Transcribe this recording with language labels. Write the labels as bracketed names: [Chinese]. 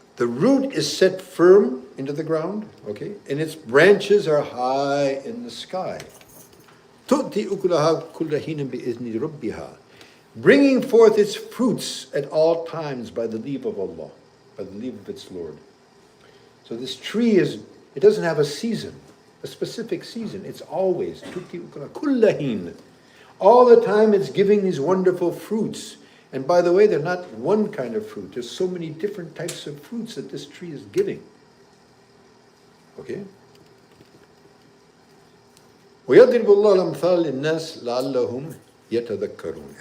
[English] The root is set firm into the ground, okay, and its branches are high in the sky. [Arabic] تُؤْتِي أُكُلَهَا كُلَّ حِينٍ بِإِذْنِ رَبِّهَا. [English] Bringing forth its fruits at all times by the leave of Allah, by the leave of its Lord. So this tree it doesn't have a season, a specific season. It's always [Arabic] تُؤْتِي أُكُلَهَا كُلَّ حِينٍ. [English] All the time it's giving these wonderful fruits. And by the way, they're not one kind of fruit. There's so many different types of fruits that this tree is giving. Okay? [Arabic] وَيَضْرِبُ اللَّهُ الْأَمْثَالَ لِلنَّاسِ لَعَلَّهُمْ يَتَذَكَّرُونَ.